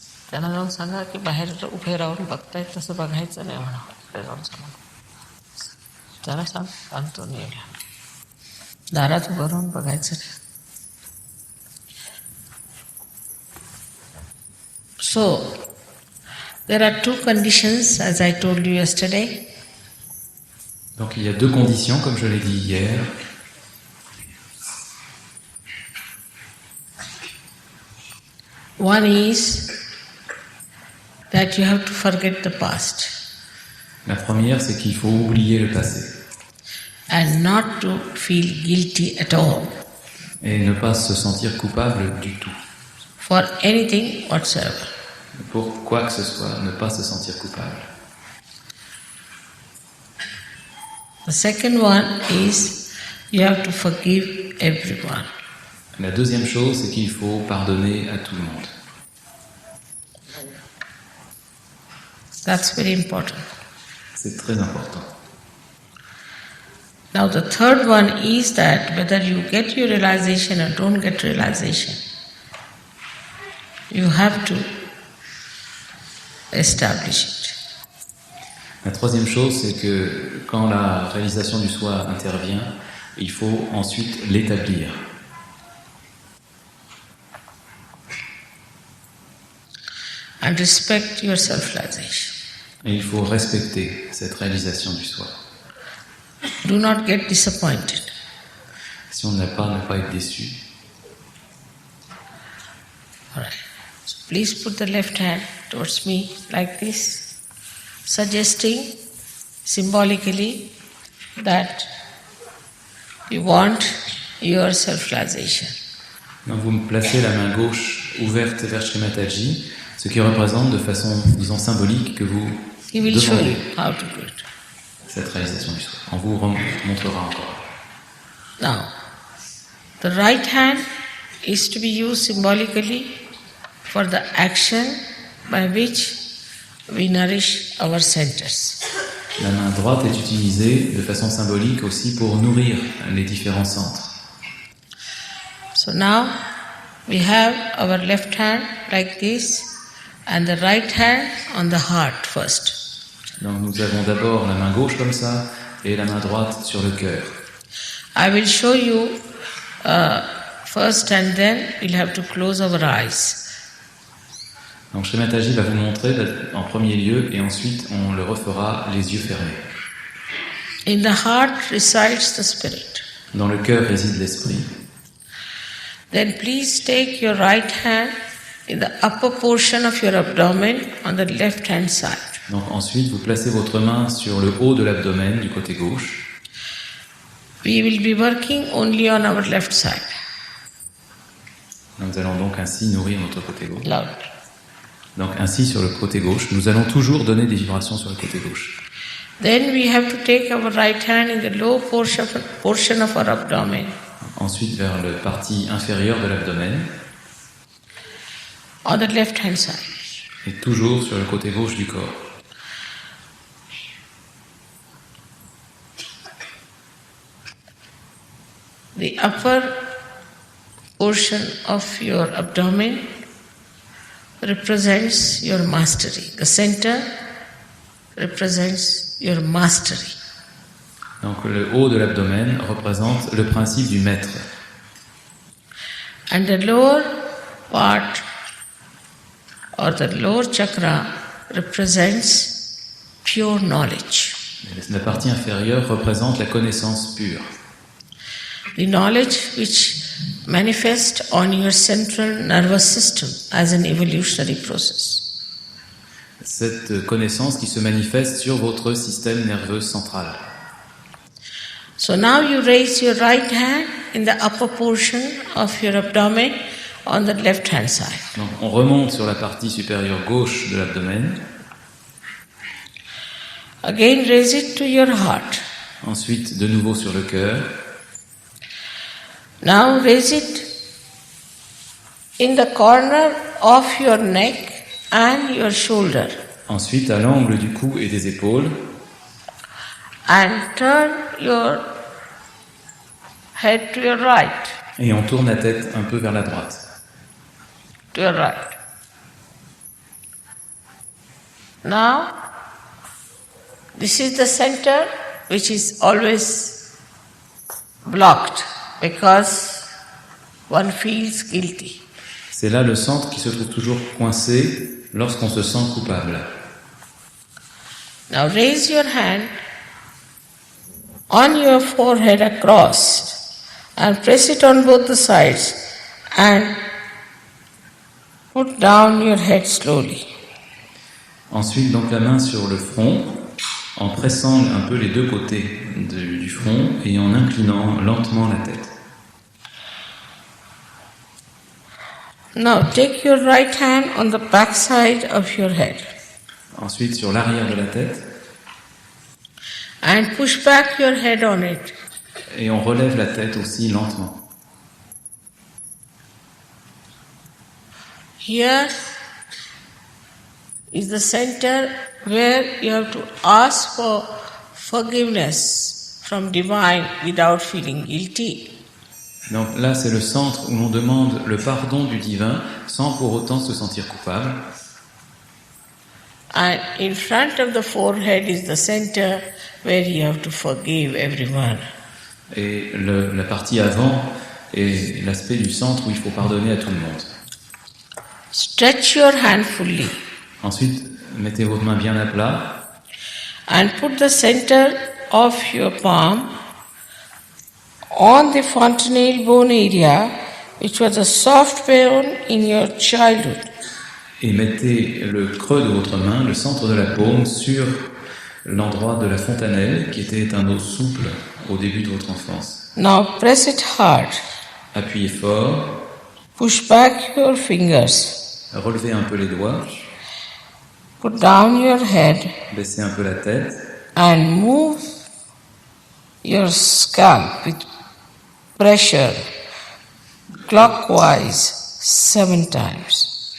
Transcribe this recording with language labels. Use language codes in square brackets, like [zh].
[mr] त्यांना जाऊन सांगा की बाहेर उभे राहून बघतायत तसं बघायचं नाही म्हणा. इकडे जाऊन सांगा. त्याला सांग अंतोनियोला दारात उभं राहून बघायचं नाही. [en] So, there are two conditions, as I told you yesterday. [fr] Donc il y a deux conditions, comme je l'ai dit hier. [en] One is that you have to forget the past [fr] La première, c'est qu'il faut oublier le passé [en] and not to feel guilty at all [fr] et ne pas se sentir coupable du tout. [en] for anything whatsoever. [fr] Pour quoi que ce soit, ne pas se sentir coupable. [en] The second one is you have to forgive everyone. [fr] La deuxième chose, c'est qu'il faut pardonner à tout le monde. [en] That's very important. [fr] C'est très important. [en] Now the third one is that whether you get your realization or don't get realization, you have to establish it. [fr] La troisième chose, c'est que quand la réalisation du soi intervient, il faut ensuite l'établir. [en] And respect your self-realization. [fr] Et il faut respecter cette réalisation du soi. [en] Do not get disappointed. [fr] Si on n'a pas, ne pas être déçu. [en] All right. So please put the left hand towards me like this, suggesting symbolically that you want your self-realization. [fr] Donc vous me placez la main gauche ouverte vers Shri Mataji, ce qui représente de façon, disons, symbolique que vous [en] He will show [fr] demandez [en] you how to do it. [fr] cette réalisation du soi. On vous montrera encore. [en] Now, the right hand is to be used symbolically for the action by which we nourish our centers. [fr] La main droite est utilisée de façon symbolique aussi pour nourrir les différents centres. [en] So now we have our left hand like this and the right hand on the heart first. [fr] Donc nous avons d'abord la main gauche comme ça et la main droite sur le cœur. [en] I will show you first and then we'll have to close our eyes. [fr] Donc Shri Mataji va vous montrer en premier lieu et ensuite on le refera les yeux fermés. [en] In the heart resides the spirit. [fr] Dans le cœur réside l'esprit. [en] Then please take your right hand in the upper portion of your abdomen on the left hand side. [fr] Donc ensuite vous placez votre main sur le haut de l'abdomen du côté gauche. [en] We will be working only on our left side. [fr] Nous allons donc ainsi nourrir notre côté gauche. [en] Loud. [fr] Donc ainsi sur le côté gauche, nous allons toujours donner des vibrations sur le côté gauche. [en] Then we have to take our right hand in the low portion of our abdomen. [fr] Ensuite vers la partie inférieure de l'abdomen [en] On the left hand side. [fr] et toujours sur le côté gauche du corps. [en] The upper portion of your abdomen represents your mastery. The center represents your mastery. [fr] Donc le haut de l'abdomen représente le principe du maître. [en] And the lower part or the lower chakra represents pure knowledge. [fr] Et la partie inférieure représente la connaissance pure. [en] The knowledge which manifests on your central nervous system as an evolutionary process. [fr] Cette connaissance qui se manifeste sur votre système nerveux central. [en] So now you raise your right hand in the upper portion of your abdomen on the left hand side. [fr] Donc on remonte sur la partie supérieure gauche de l'abdomen. [en] Again raise it to your heart. [fr] Ensuite de nouveau sur le cœur. [en] Now raise it in the corner of your neck and your shoulder. [fr] Ensuite à l'angle du cou et des épaules. [en] And turn your head to your right. [fr] Et on tourne la tête un peu vers la droite. [en] To your right. Now, this is the center which is always blocked because one feels guilty. [fr] C'est là le centre qui se trouve toujours coincé lorsqu'on se sent coupable. [en] Now raise your hand on your forehead across and press it on both the sides and put down your head slowly. [fr] Ensuite, donc la main sur le front, en pressant un peu les deux côtés du front et en inclinant lentement la tête. [en] Now take your right hand on the back side of your head [fr] Ensuite, sur l'arrière de la tête, [en] and push back your head on it. [fr] et on relève la tête aussi lentement. [en] Here is the center where you have to ask for forgiveness from divine without feeling guilty. [fr] Donc là, c'est le centre où l'on demande le pardon du divin sans pour autant se sentir coupable. [en] And in front of the forehead is the center where you have to forgive everyone. [fr] Et la partie avant est l'aspect du centre où il faut pardonner à tout le monde. [en] Stretch your hand fully [fr] Ensuite, mettez votre main bien à plat [en] and put the center of your palm on the fontanelle bone area, which was a soft bone in your childhood. [fr] et mettez le creux de votre main, le centre de la paume, sur l'endroit de la fontanelle qui était un os souple au début de votre enfance. [en] Now press it hard. [fr] Appuyez fort, [en] Push back your fingers. [fr] relevez un peu les doigts, [en] Put down your head [fr] baissez un peu la tête [en] and move your scalp with pressure clockwise 7 times.